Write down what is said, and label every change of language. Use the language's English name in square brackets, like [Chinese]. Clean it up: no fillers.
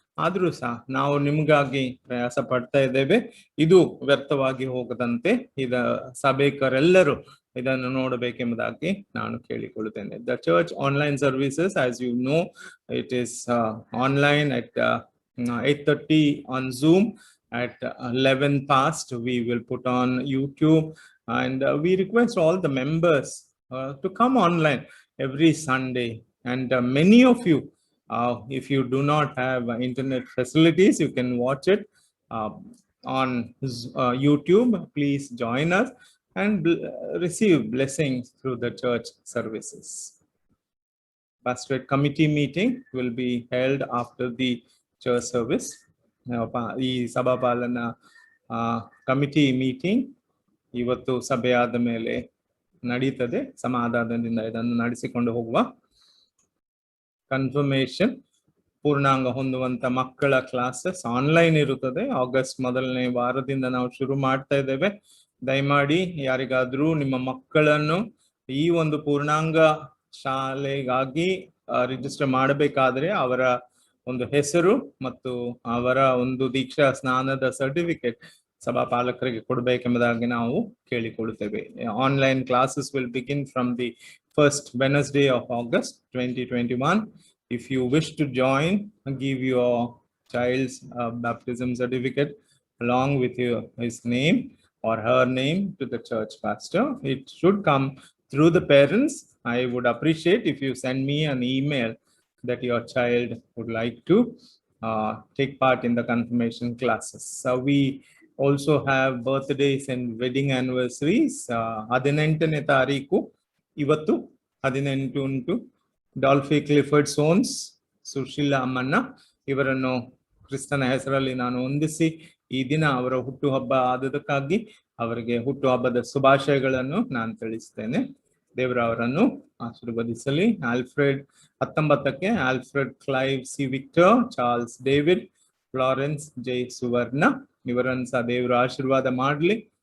[Kannada] ಆದ್ರೂ ಸಹ ನಾವು ನಿಮ್ಗಾಗಿ ಪ್ರಯಾಸ ಪಡ್ತಾ ಇದ್ದೇವೆ. ಇದು ವ್ಯರ್ಥವಾಗಿ ಹೋಗದಂತೆ ಸಭೆಕರೆಲ್ಲರೂ ಇದನ್ನು ನೋಡಬೇಕೆಂಬುದಾಗಿ ನಾನು ಕೇಳಿಕೊಳ್ಳುತ್ತೇನೆ. [English] The church online services, as you know, it is online at 8:30 on Zoom. At 11 past we will put on YouTube, and we request all the members to come online every Sunday. And many of you, if you do not have internet facilities, you can watch it on YouTube. Please join us and receive blessings through the church services. Pastorate committee meeting will be held after the church service. [Kannada] ಈ ಸಭಾಪಾಲನ committee meeting ಇವತ್ತು ಸಭೆಯಾದ ಮೇಲೆ ನಡೀತದೆ. ಸಮಾಧಾನದಿಂದ ಇದನ್ನು ನಡೆಸಿಕೊಂಡು ಹೋಗುವ. Confirmation, ಪೂರ್ಣಾಂಗ ಹೊಂದುವಂತ ಮಕ್ಕಳ classes online ಇರುತ್ತದೆ. ಆಗಸ್ಟ್ 1ನೇ ವಾರದಿಂದ ನಾವು ಶುರು ಮಾಡ್ತಾ ಇದ್ದೇವೆ. ದಯಮಾಡಿ ಯಾರಿಗಾದ್ರೂ ನಿಮ್ಮ ಮಕ್ಕಳನ್ನು ಈ ಒಂದು ಪೂರ್ಣಾಂಗ ಶಾಲೆಗಾಗಿ ರಿಜಿಸ್ಟರ್ ಮಾಡಬೇಕಾದ್ರೆ ಅವರ ಒಂದು ಹೆಸರು ಮತ್ತು ಅವರ ಒಂದು ದೀಕ್ಷಾ ಸ್ನಾನದ ಸರ್ಟಿಫಿಕೇಟ್ ಸಭಾಪಾಲಕರಿಗೆ ಕೊಡಬೇಕೆಂಬುದಾಗಿ ನಾವು ಕೇಳಿಕೊಳ್ಳುತ್ತೇವೆ. [English] Online classes will begin from the first Wednesday of August 2021. If you wish to join, give your child's baptism certificate along with his name or her name to the church pastor. It should come through the parents. I would appreciate if you send me an email that your child would like to take part in the confirmation classes. So we also have birthdays and wedding anniversaries. [Kannada] 18ನೇ ತಾರೀಕು ಇವತ್ತು 18 ಉಂಟು. Dolphy Clifford ಸೋನ್ಸ್, Sushila Ammanna ಇವರನ್ನು ಕ್ರಿಸ್ತನ ಹೆಸರಲ್ಲಿ ನಾನು ವಂದಿಸಿ ಈ ದಿನ ಅವರ ಹುಟ್ಟುಹಬ್ಬ ಆದದಕ್ಕಾಗಿ ಅವರಿಗೆ ಹುಟ್ಟುಹಬ್ಬದ ಶುಭಾಶಯಗಳನ್ನು ನಾನು ತಿಳಿಸ್ತೇನೆ. ದೇವರ ಅವರನ್ನು ಆಶೀರ್ವದಿಸಲಿ. Alfred 19ಕ್ಕೆ Alfred Clive C Victor, Charles David, Florence J ಸುವರ್ಣ ಇವರನ್ನು ಸಹ ದೇವರ ಆಶೀರ್ವಾದ ಮಾಡಲಿ.